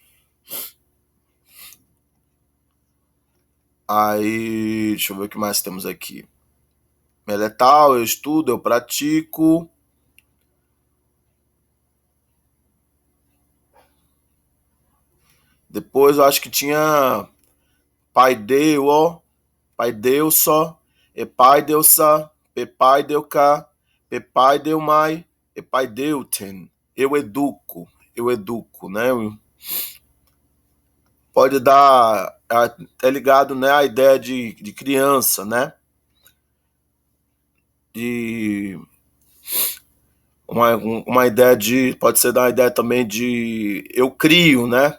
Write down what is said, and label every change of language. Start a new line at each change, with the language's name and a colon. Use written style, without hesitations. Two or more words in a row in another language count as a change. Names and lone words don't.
Portuguese: Aí, deixa eu ver o que mais temos aqui. Meletal, eu estudo, eu pratico. Depois eu acho que tinha
Greek: παιδεύω, παιδεύσω, ἐπαίδευσα, πεπαίδευκα, πεπαίδευμαι, ἐπαιδεύθην.
Portuguese: Eu educo, né? Pode dar, é ligado, né, à ideia de criança, né? De uma ideia pode ser uma ideia também de eu crio, né?